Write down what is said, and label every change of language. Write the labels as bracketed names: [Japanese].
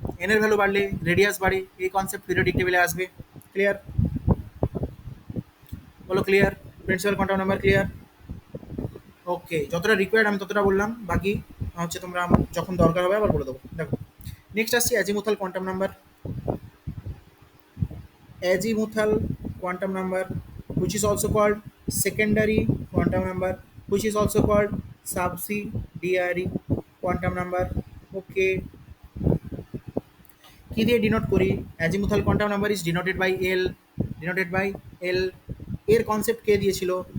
[Bangla] N এর value বাড়লে radius বাড়ে, এই কনসেপ্ট পিরিয়ডিক টেবিলে আসবে। ক্লিয়ার? বলো clear? Principal quantum number clear? ওকে, যতটা রিকোয়ার্ড আমি ততটা বললাম, বাকি হচ্ছে তোমরা যখন দরকার হবে আবার বলে দেবো। দেখো নেক্সট আসছি azimuthal quantum number. [English] Azimuthal quantum number, which is also called secondary quantum number, which is also called subsidiary quantum number। [Bangla] Okay, কি দিয়ে ডিনোট করি? Azimuthal quantum number is denoted by L, denoted by এল। এর concept কে দিয়েছিল?